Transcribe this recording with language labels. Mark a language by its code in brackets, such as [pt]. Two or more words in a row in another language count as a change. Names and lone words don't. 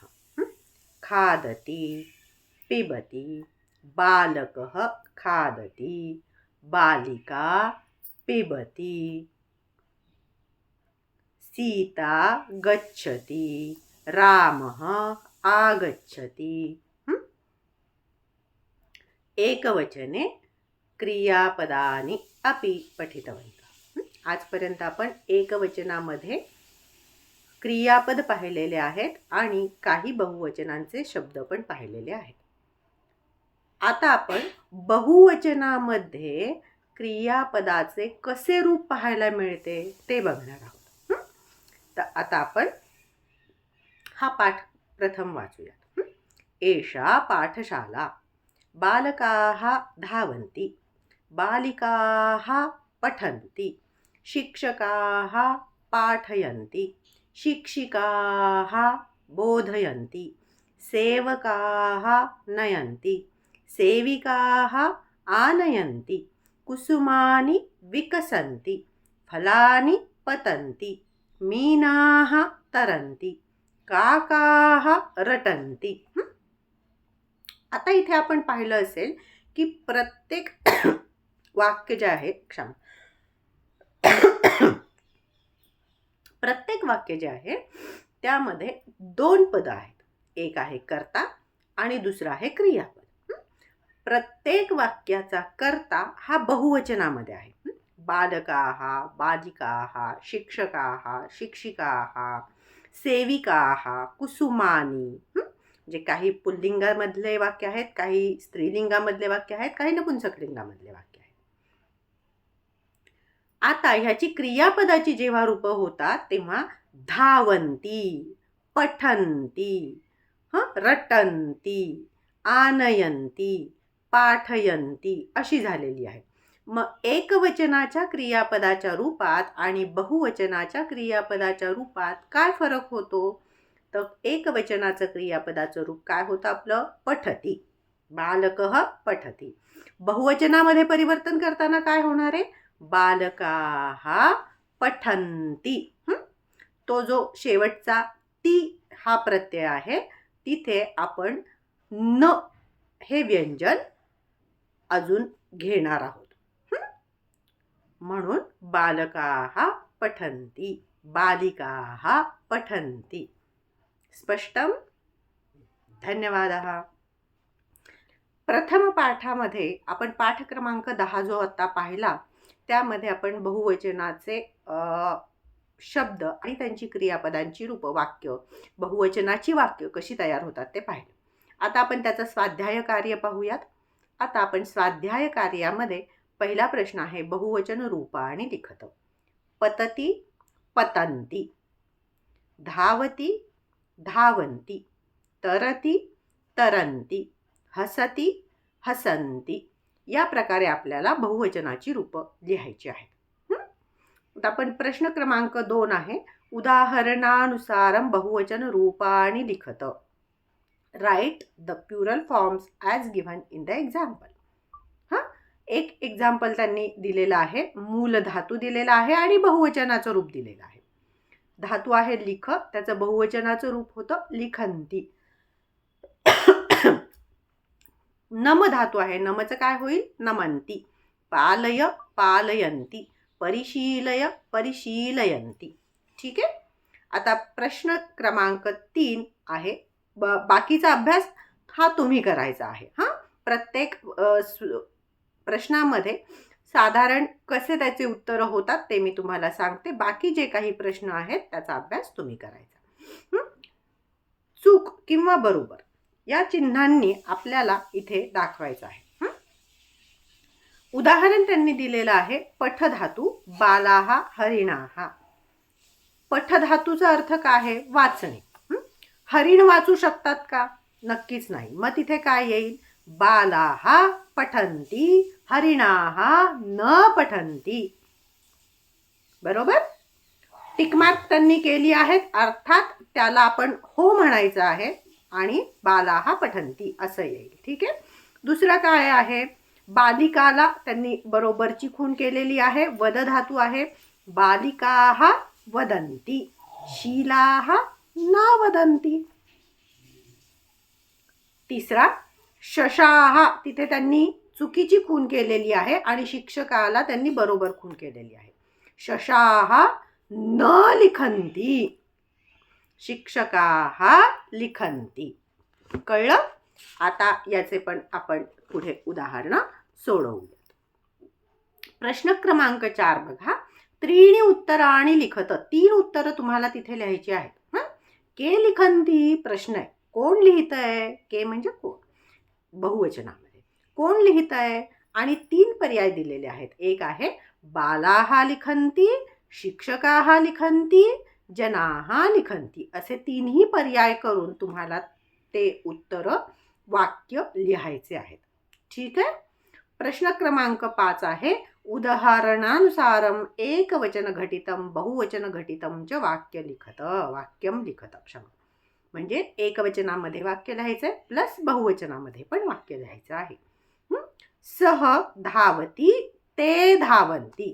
[sa] खादति, पिबति, बालकः खादति, बालिका पिबति, सीता गच्छति, रामः आगच्छति. एकवचने क्रियापदानि अपि पठितवन्तः. [mr] आजपर्यंत आपण एकवचनामध्ये क्रियापद पाहिलेले आहेत आणि काही बहुवचनांचे शब्द पण पाहिलेले आहेत. आता आपण बहुवचनामध्ये क्रियापदाचे कसे रूप पाहायला मिळते ते बघणार आहोत. तर आता आपण हा पाठ प्रथम वाचूया. [sa] एषा पाठशाला. बालकाः धावन्ति, बालिकाः पठन्ति, शिक्षकाः पाठयन्ति, शिक्षिकाः बोधयन्ति, सेवकाः नयन्ति, सेविकाः आनयन्ति, कुसुमानि विकसन्ति, फलानि पतन्ति, मीनाः तरन्ति, काकाः रटन्ति. [mr] आता इथे आपण पाहिलं असेल की प्रत्येक वाक्य जे आहे प्रत्येक वाक्य जे आहे त्यामध्ये दोन पद आहेत. एक आहे कर्ता आणि दुसरा आहे क्रियापद. प्रत्येक वाक्याचा कर्ता हा बहुवचनामध्ये आहे. [sa] बालकाः, बालिकाः, शिक्षकाः, शिक्षिकाः, सेविकाः, कुसुमानी. [mr] जे काही पुल्लिंगामधले वाक्य आहेत, काही स्त्रीलिंगामधले वाक्य आहेत, काही नपुंसकलिंगामधले वाक्य आहेत. आता ह्याची क्रियापदाची जेव्हा रूप होतात तेव्हा [sa] धावन्ति, पठन्ति, रटन्ति, आनयन्ति, पाठयन्ति [mr] अशी झालेली आहे. मग एकवचनाच्या क्रियापदाच्या रूपात आणि बहुवचनाच्या क्रियापदाच्या रूपात काय फरक होतो? तर एकवचनाचं क्रियापदाचं रूप काय होतं आपलं? [sa] पठती. बालकः पठती. [mr] बहुवचनामध्ये परिवर्तन करताना काय होणार आहे? [sa] बालकाः पठन्ति. [mr] तो जो शेवटचा ती हा प्रत्यय आहे तिथे आपण न हे व्यंजन अजून घेणार आहोत. [sa] म्हणून बालकाः पठन्ति, बालिकाः पठन्ति. स्पष्टम? धन्यवादः. [mr] प्रथम पाठामध्ये आपण पाठ क्रमांक 10 जो आता पाहिला त्यामध्ये आपण बहुवचनाचे शब्द आणि त्यांची क्रियापदांची रूप, वाक्य, बहुवचनाची वाक्य कशी तयार होतात ते पाहिले. आता आपण त्याचं स्वाध्याय कार्य पाहूयात. आता आपण स्वाध्याय कार्यामध्ये पहिला प्रश्न आहे बहुवचन रूप आणि लिखत. [sa] पतती, पतन्ति, धावती, धावन्ति, तरती, तरन्ति, हसती, हसन्ति. [mr] या प्रकारे आपल्याला बहुवचनाची रूप लिहायची आहेत. आता आपण प्रश्न क्रमांक 2 आहे [sa] उदाहरणानुसारम बहुवचन रूपाणि लिखत. [en] Write the plural forms as given in the example. [mr] एक एक्झाम्पल त्यांनी दिलेलं आहे. मूल धातू दिलेला आहे आणि बहुवचनाचं रूप दिलेलं आहे. धातू आहे लिख, त्याचं बहुवचनाचं रूप होतं लिखन्ति. नम धातू आहे, नमचं काय होईल? [sa] नमन्ति. पालय, पालयन्ति. परिशीलय परिशीलयन्ति. [mr] ठीक आहे. आता प्रश्न क्रमांक 3 आहे. बाकीचा अभ्यास हा तुम्ही करायचा आहे. हां, प्रत्येक प्रश्नामध्ये साधारण कसे त्याचे उत्तरं होतात ते मी तुम्हाला सांगते. बाकी जे काही प्रश्न आहेत त्याचा अभ्यास तुम्ही करायचा. चूक किंवा बरोबर या चिन्हांनी आपल्याला इथे दाखवायचं आहे. उदाहरण त्यांनी दिलेलं आहे, पठधातू [sa] बालाहा हरिणाहा. [mr] पठधातूचा अर्थ काय आहे? वाचणे. हरिण वाचू शकतात का? नक्कीच नाही. मग तिथे काय येईल? [sa] बालाहा पठन्ति हरिणाहा न पठन्ति. [mr] बरोबर? टिकमार्क त्यांनी केली आहेत, अर्थात त्याला आपण हो म्हणायचं आहे आणि [sa] बालाहा पठन्ति [mr] असं येईल. ठीक आहे. दुसरं काय आहे? बालिकाला त्यांनी बरोबरची खूण केलेली आहे. वद धातू आहे. [sa] बालिकाः वदन्ति शीलाः न वदन्ति. [mr] तिसरा शशाः, तिथे त्यांनी चुकीची खूण केलेली आहे आणि शिक्षकाला त्यांनी बरोबर खूण केलेली आहे. [sa] शशाः न लिखन्ति शिक्षकाः लिखन्ति. [mr] कळलं? आता याचे पण आपण पुढे उदाहरणं सोडवूयात. प्रश्न क्रमांक 4 बघा. [sa] त्रीणि उत्तराणि लिखत. [mr] 3 उत्तरं तुम्हाला तिथे लिहायची आहेत. [sa] के लिखन्ति [mr] प्रश्न आहे. कोण लिहित आहे? के म्हणजे कोण, बहुवचनामध्ये. कोण लिहित आहे? आणि 3 पर्याय दिलेले आहेत. एक आहे [sa] बालाः लिखन्ति, शिक्षकाः लिखन्ति, जनाः लिखन्ति. [mr] असे 3ही पर्याय करून तुम्हाला ते उत्तर वाक्य लिहायचे आहेत. ठीक आहे. प्रश्न क्रमांक 5 आहे. [sa] उदाहरणानुसारम एकवचन घटितम बहुवचन घटितम च वाक्य लिखत. वाक्यम लिखत. [mr] क्षमा, म्हणजे एकवचनामध्ये वाक्य लिहायचंय प्लस बहुवचनामध्ये पण वाक्य लिहायचं आहे. [sa] सह धावती ते धावन्ति.